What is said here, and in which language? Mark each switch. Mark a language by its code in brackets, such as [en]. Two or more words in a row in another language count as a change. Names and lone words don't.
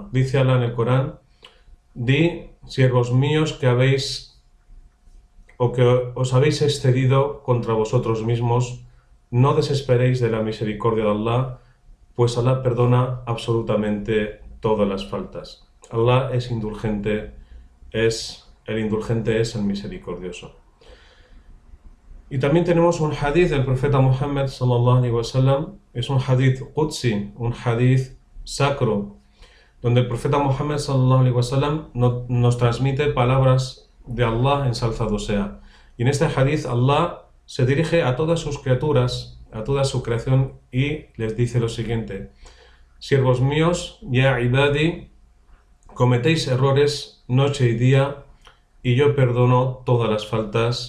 [es] Dice Allah en el Corán: di, siervos míos, que os habéis excedido contra vosotros mismos, no desesperéis de la misericordia de Allah, pues Allah perdona absolutamente todas las faltas. Allah es indulgente, el indulgente es el misericordioso. Y también tenemos un hadith del profeta Muhammad [ar] صلى الله عليه وسلم, [es] es un [ar] حديث قدسي, [es] un hadith sacro, donde el profeta Muhammad [ar] صلى الله عليه وسلم [es] nos transmite palabras de Allah, ensalzado sea. Y en este hadith Allah se dirige a todas sus criaturas, a toda su creación, y les dice lo siguiente: siervos míos, [ar] يا عبادي, [es] cometéis errores noche y día, y yo perdono todas las faltas.